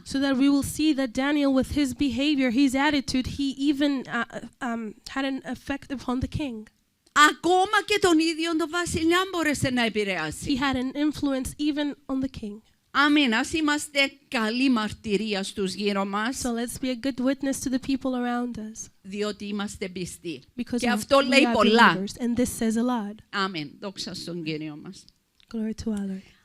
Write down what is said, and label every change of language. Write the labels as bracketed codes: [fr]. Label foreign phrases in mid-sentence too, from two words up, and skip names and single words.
[en] So that we will see that Daniel, with his behavior, his attitude, he even had an effect upon the king. [el] Ακόμα και τον ίδιο τον βασιλιά μπόρεσε να επηρεάσει. [en] He had an influence even on the king. [el] Αμήν. Ας είμαστε καλή μαρτυρία στους γύρω μας, [en] So let's be a good witness to the people around us. [el] διότι είμαστε πιστοί. [en] Because [el] Και αυτό λέει [en] we are [el] πολλά. [en] believers, and this says a lot. [el] Αμήν. Δόξα στον Κύριο μας. [en] Glory to our Lord.